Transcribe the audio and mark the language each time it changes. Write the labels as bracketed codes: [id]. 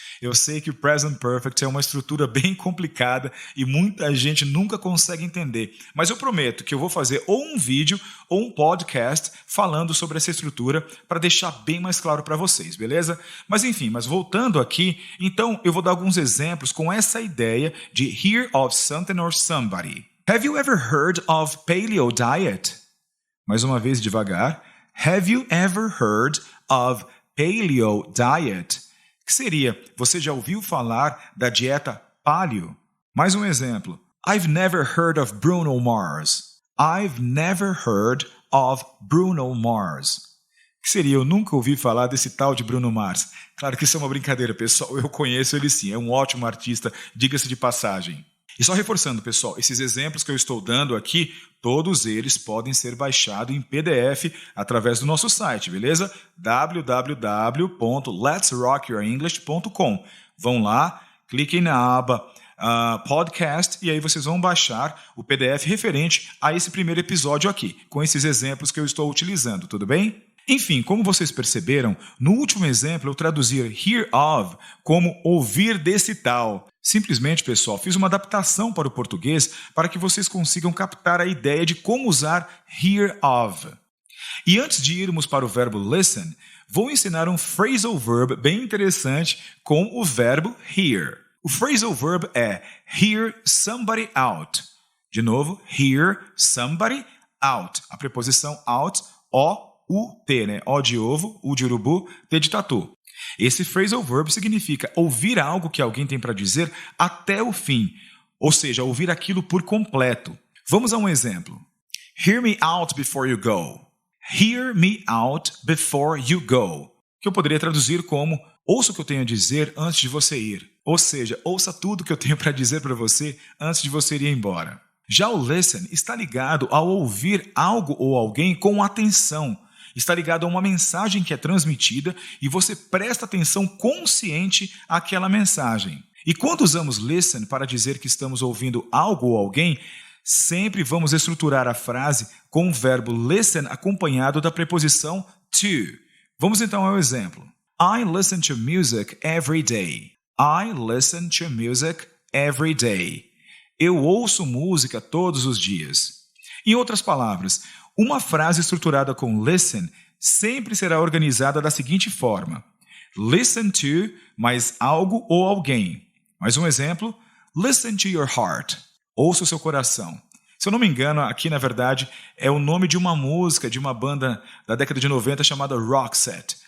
[pt] Eu sei que o present perfect é uma estrutura bem complicada e muita gente nunca consegue entender. Mas eu prometo que eu vou fazer ou um vídeo ou um podcast falando sobre essa estrutura para deixar bem mais claro para vocês, beleza? Mas enfim, voltando aqui, então eu vou dar alguns exemplos com essa ideia de [en] hear of something or somebody. Have you ever heard of paleo diet? [pt] Mais uma vez devagar. [en] Have you ever heard of paleo diet? [pt] Que seria, você já ouviu falar da dieta paleo? Mais um exemplo. [en] I've never heard of Bruno Mars. I've never heard of Bruno Mars. [pt] Que seria, eu nunca ouvi falar desse tal de Bruno Mars. Claro que isso é uma brincadeira, pessoal. Eu conheço ele sim, é um ótimo artista, diga-se de passagem. E só reforçando, pessoal, esses exemplos que eu estou dando aqui, todos eles podem ser baixados em PDF através do nosso site, beleza? www.letsrockyourenglish.com. Vão lá, cliquem na aba podcast e aí vocês vão baixar o PDF referente a esse primeiro episódio aqui, com esses exemplos que eu estou utilizando, tudo bem? Enfim, como vocês perceberam, no último exemplo eu traduzi hear of como ouvir desse tal. Simplesmente, pessoal, fiz uma adaptação para o português para que vocês consigam captar a ideia de como usar hear of. E antes de irmos para o verbo listen, vou ensinar um phrasal verb bem interessante com o verbo hear. O phrasal verb é [en] hear somebody out. [pt] De novo, [en] hear somebody out. [pt] A preposição out, O-U-T, né? O de ovo, U de urubu, T de tatu. Esse phrasal verb significa ouvir algo que alguém tem para dizer até o fim, ou seja, ouvir aquilo por completo. Vamos a um exemplo. [en] Hear me out before you go. Hear me out before you go. [pt] Que eu poderia traduzir como ouça o que eu tenho a dizer antes de você ir. Ou seja, ouça tudo que eu tenho para dizer para você antes de você ir embora. Já o listen está ligado ao ouvir algo ou alguém com atenção. Está ligado a uma mensagem que é transmitida e você presta atenção consciente àquela mensagem. E quando usamos listen para dizer que estamos ouvindo algo ou alguém, sempre vamos estruturar a frase com o verbo listen acompanhado da preposição to. Vamos então ao exemplo. [en] I listen to music every day. I listen to music every day. [pt] Eu ouço música todos os dias. Em outras palavras, uma frase estruturada com listen sempre será organizada da seguinte forma. Listen to mais algo ou alguém. Mais um exemplo. [en] Listen to your heart. [pt] Ouça o seu coração. Se eu não me engano, aqui na verdade é o nome de uma música de uma banda da década de 90 chamada Roxette.